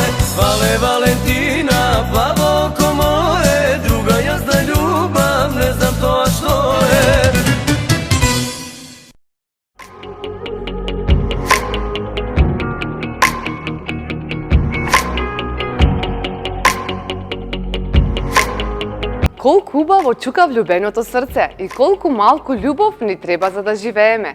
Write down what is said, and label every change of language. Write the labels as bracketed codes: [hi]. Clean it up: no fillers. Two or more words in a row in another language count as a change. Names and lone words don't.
[sr] Vale Valentina, plavo oko moje, druga jasna ljubav, ne znam to a što je. [mk] Колку убаво чука влюбеното срце и колку малку љубов ни треба за да живееме.